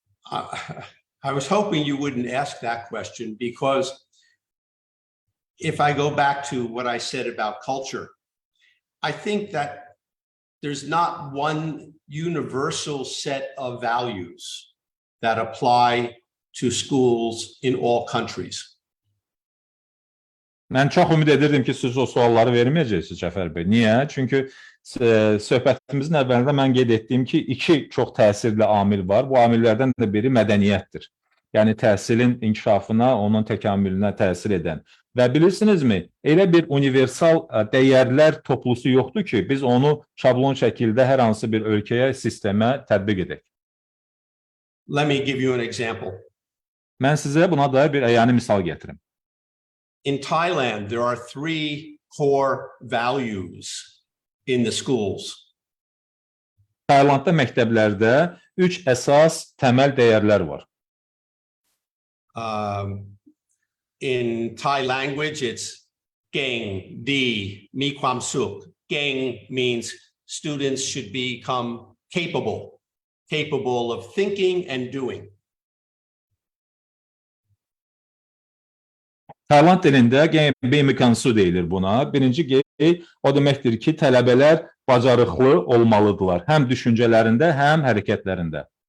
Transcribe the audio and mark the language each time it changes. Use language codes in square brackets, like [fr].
[en] I was hoping you wouldn't ask that question, because if I go back to what I said about culture, I think that there's not one universal set of values that apply to schools in all countries. [az] Mən çox ümid edirdim ki, siz o sualları verməyəcəksiniz, Cəfər bəy. Niyə? Çünki söhbətimizin əvvəlində mən qeyd etdiyim ki, iki çox təsirli amil var. Bu amillərdən də biri mədəniyyətdir. Yəni təhsilin inkişafına, onun təkamülünə təsir edən. Və bilirsinizmi, elə bir universal dəyərlər toplusu yoxdur ki, biz onu şablon şəkildə hər hansı bir ölkəyə, sistemə tətbiq edək. [en] Let me give you an example. [az] Mən sizə buna dair bir əyani misal gətirim. [en] In Thailand, there are 3 core values in the schools. [az] Taylandda məktəblərdə 3 əsas təməl dəyərlər var. [en] In Thai language, it's Geng, Di, Mi Kwam Suk. Geng means students should become capable of thinking and doing. [az] Tayland dilində Bemikansu deyilir buna. Birinci G o deməkdir ki, tələbələr bacarıqlı olmalıdırlar. Həm düşüncələrində, həm hərəkətlərində.